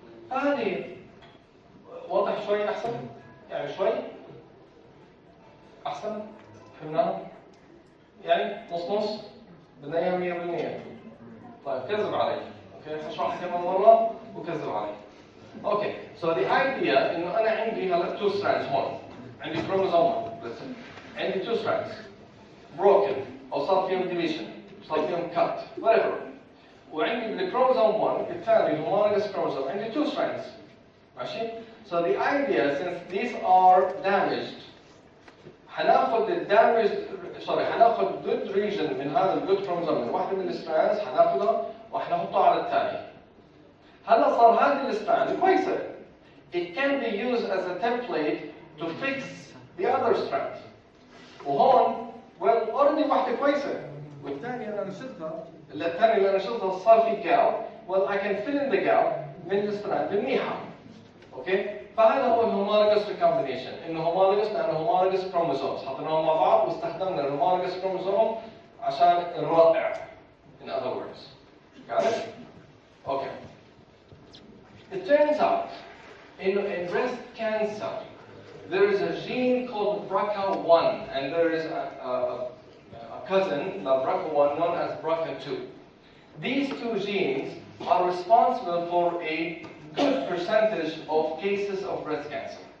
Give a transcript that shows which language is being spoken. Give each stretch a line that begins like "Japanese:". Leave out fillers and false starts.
Arabic: هذه واضح شوي احسن؟ يعني شوي احسن؟ فهمناها؟ يعني نص بدنا اياها 100%. طيب كذب علي. اوكي هشرح كمان مرة وكذب علي. اوكي
English: so the idea
Arabic: انه انا عندي هلا 2 strands هون. عندي chromosome 1 بس. عندي 2 strands broken او صار فيهم deletion، صار فيهم cut whatever. وعندي بالchromosome 1 الثاني homologous chromosome عندي 2 strands. ماشي؟
English: So the idea since these are damaged
Arabic: هناخذ هناخذ good region من هذا الجود كروموسوم من واحدة من الستراندز هناخذها وحنحطها على الثاني. هلا صار هذه الستراند كويسة.
English: It can be used as a template to fix the other strand.
Arabic: وهون well already واحدة كويسة والثانية أنا نشلتها الثانية اللي أنا نشلتها صار في gap.
English: Well I can fill in the gap
Arabic: من الستراند المنيحة. أوكي؟ فهذا هو الهومولوجوس ريكومبينيشن، انه هومولوجوس لانه هومولوجوس كروموسومز، حطيناهم مع بعض واستخدمنا الهومولوجوس كروموسوم عشان نرائع.
English: In other words. Got it? Okay. It turns out in breast cancer there is a gene called BRCA1, and there is a cousin, the BRCA1, known as BRCA2. These two genes are responsible for a good percentage of cases of breast cancer.